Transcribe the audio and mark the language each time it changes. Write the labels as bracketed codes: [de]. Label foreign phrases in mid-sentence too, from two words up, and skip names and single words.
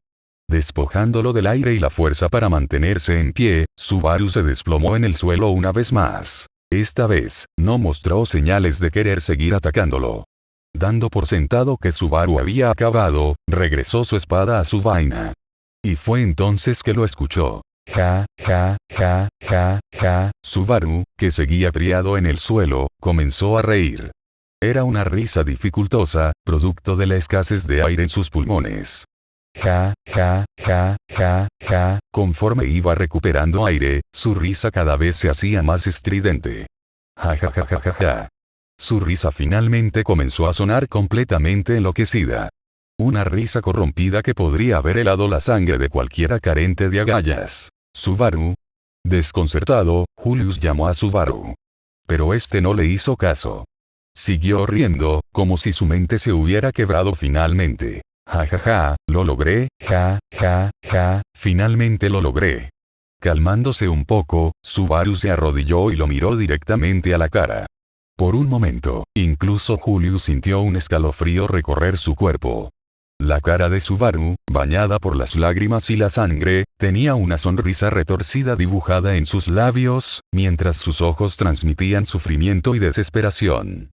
[es] Despojándolo del aire y la fuerza para mantenerse en pie, Subaru se desplomó en el suelo una vez más. Esta vez, no mostró señales de querer seguir atacándolo. Dando por sentado que Subaru había acabado, regresó su espada a su vaina. Y fue entonces que lo escuchó. Ja, ja, ja, ja, ja. Subaru, que seguía criado en el suelo, comenzó a reír. Era una risa dificultosa, producto de la escasez de aire en sus pulmones. Ja, ja, ja, ja, ja. Conforme iba recuperando aire, su risa cada vez se hacía más estridente. Ja, ja, ja, ja, ja, ja. Su risa finalmente comenzó a sonar completamente enloquecida. Una risa corrompida que podría haber helado la sangre de cualquiera carente de agallas. Subaru. Desconcertado, Julius llamó a Subaru. Pero este no le hizo caso. Siguió riendo, como si su mente se hubiera quebrado finalmente. Ja ja ja, lo logré, ja, ja, ja, finalmente lo logré. Calmándose un poco, Subaru se arrodilló y lo miró directamente a la cara. Por un momento, incluso Julius sintió un escalofrío recorrer su cuerpo. La cara de Subaru, bañada por las lágrimas y la sangre, tenía una sonrisa retorcida dibujada en sus labios, mientras sus ojos transmitían sufrimiento y desesperación.